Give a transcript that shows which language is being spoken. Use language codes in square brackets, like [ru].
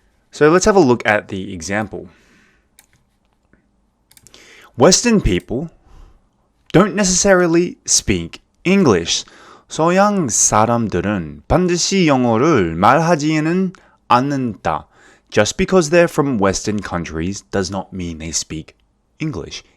[en] So let's have a look at the example. Western people don't necessarily speak English. [ko] 서양 사람들은 반드시 영어를 말하지는 않는다. [en] Just because they're from Western countries does not mean they speak English.